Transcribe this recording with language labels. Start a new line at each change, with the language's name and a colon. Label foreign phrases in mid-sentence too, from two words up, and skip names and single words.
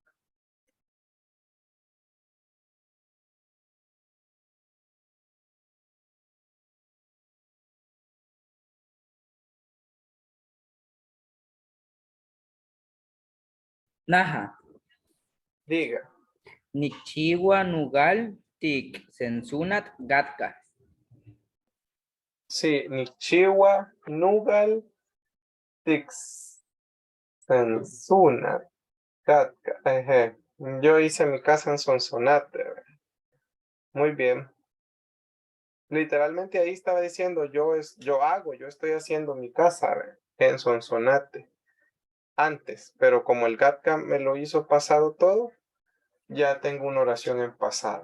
Pipil: Naja.
Spanish: Diga.
Pipil: Nichiwa Nugal Tik Sensunat Gatka. Sí, Nichiwa, Nugal, Tixensuna, Katka.
Spanish: Yo hice mi casa en Sonsonate. Muy bien. Literalmente ahí estaba diciendo yo estoy haciendo mi casa en Sonsonate antes, pero como el Gatka me lo hizo pasado todo, ya tengo una oración en pasado.